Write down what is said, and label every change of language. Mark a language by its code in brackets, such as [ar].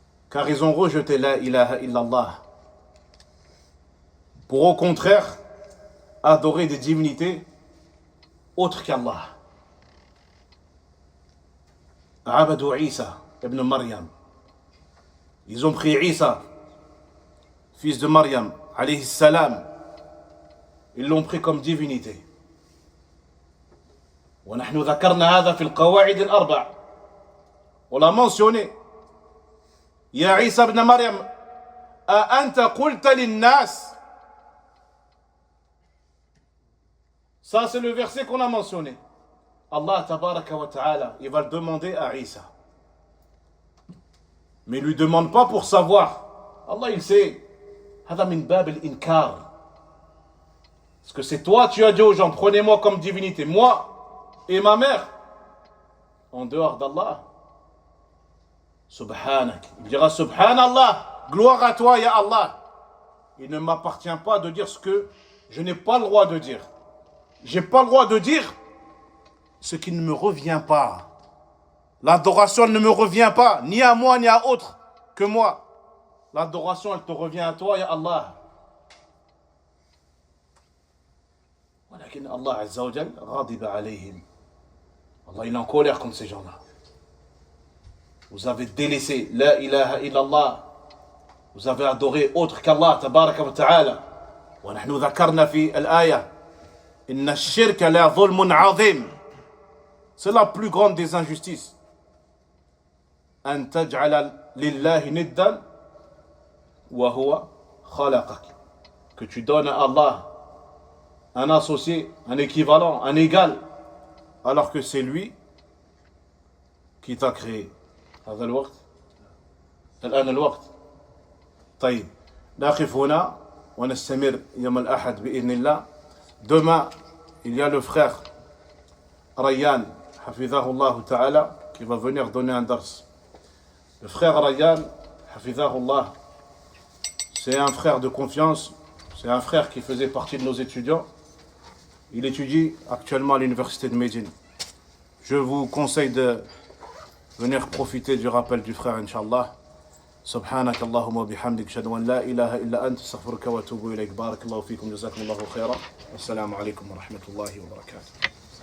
[fr] Car ils ont rejeté la ilaha illallah pour au contraire adorer des divinités autres qu'Allah. Abadou Isa ibn Maryam. Ils ont pris Isa, fils de Maryam, alayhi salam, ils l'ont pris comme divinité. [ar] ونحن ذكرنا هذا في القواعد الأربع. [fr] On l'a mentionné. [ar] يا عيسى ابن مريم أأنت قلت للناس. [fr] Ça c'est le verset qu'on a mentionné. Allah tabaraka wa ta'ala, il va le demander à Isa. Mais il ne lui demande pas pour savoir. Allah il sait. [ar] هذا من باب الإنكار. [fr] Parce que c'est toi, tu as dit aux gens, prenez-moi comme divinité, moi et ma mère, en dehors d'Allah. Subhanak. Il dira Subhanallah, gloire à toi, ya Allah. Il ne m'appartient pas de dire ce que je n'ai pas le droit de dire. J'ai pas le droit de dire ce qui ne me revient pas. L'adoration ne me revient pas, ni à moi, ni à autre que moi. L'adoration, elle te revient à toi, ya Allah. [ar] ولكن [fr] Allah Azza wa Jal [ar] غضب عليهم. [fr] Allah il est en colère contre ces gens-là. Vous avez délaissé la ilaha illallah. Vous avez adoré autre qu'Allah tabaraka wa ta'ala. [ar] ونحن ذكرنا في الآية إن الشرك لظلم عظيم. [fr] C'est la plus grande des injustices. [ar] أن تجعل لله ندا وهو خلقك. [fr] Que tu donnes à Allah un associé, un équivalent, un égal, alors que c'est lui qui t'a créé. [ar] هذا الوقت الآن الوقت. طيب نقف هنا ونستمر يوم الأحد بإذن الله. [fr] Demain il y a le frère Rayyan Hafidhahullah Ta'ala qui va venir donner un dars. Le frère Rayyan Hafidhahullah, c'est un frère de confiance, c'est un frère qui faisait partie de nos étudiants. Il étudie actuellement à l'université de Médine. Je vous conseille de venir profiter du rappel du frère, Inch'Allah. [ar] سبحانك اللهم وبحمدك أشهد أن لا إله إلا أنت أستغفرك وأتوب إليك. بارك الله فيكم جزاكم الله خيرا. والسلام عليكم ورحمة الله وبركاته.